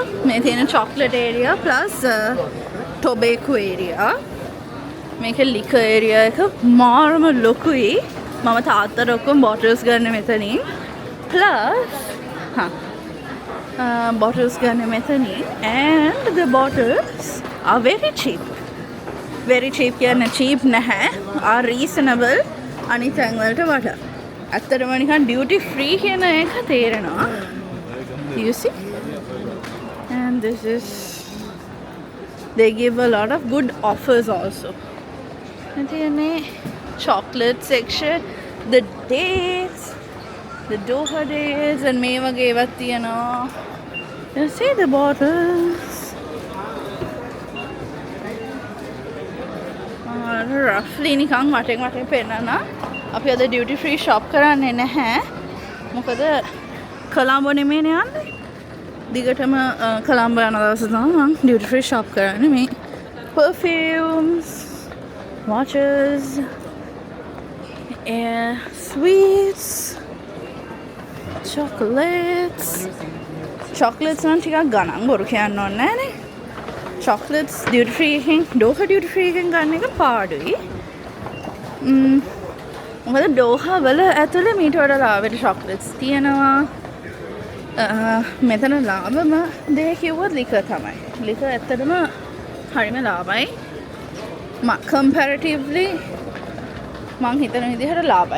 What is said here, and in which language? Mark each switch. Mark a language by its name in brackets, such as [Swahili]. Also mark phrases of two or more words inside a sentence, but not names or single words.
[Sinhala] මේ තියෙන [English] chocolate area plus tobacco area. [Sinhala] මේක [English] liquor area [Sinhala] එක මාරම ලොකුයි. මම තාත්තට ඔක්කොම බොටල්ස් ගන්න මෙතනින්. [English] plus bottles [Sinhala] ගන්න මෙතනින්. [English] And the bottles are very cheap. very cheap [Sinhala] කියන්නේ cheap නැහැ. [English] are reasonable [Sinhala] අනිත් තැන් වලට වඩා. ඇත්තටම නිකන් [English] duty free [Sinhala] කියන එක තේරෙනවා. [English] You see? And this is they give a lot of good offers also. තියෙන්නේ chocolate section, the dates, the Doha dates and [Sinhala] මේ වගේ ඒවත් තියෙනවා. [English] You see the bottles. roughly [Sinhala] නිකන් වටෙන් පෙන්නන. අපි අද [English] duty free shop [Sinhala] කරන්නේ නැහැ. මොකද කොළඹ නෙමෙයිනේ යන්නේ. දිගටම කොළඹ යන දවස් තමයි මම [English] duty free shop [Sinhala] කරන්නේ. මේ [English] perfumes, watches, sweets, chocolates [Sinhala] නම් ටිකක් ගණන් බොරු කියන්න ඕනේ නෑනේ. [English] chocolates duty free [Sinhala] එකෙන් [English] Doha duty free [Sinhala] එකෙන් ගන්න එක පාඩුයි. මොකද Doha වල ඇතුලේ මීට වඩා ලාභයට chocolates තියෙනවා. මෙතන ලාභම දේ කිව්වොත් liquor තමයි. liquor ඇත්තටම හරිම ලාභයි. comparatively මං හිතන විදිහට ලාභයි.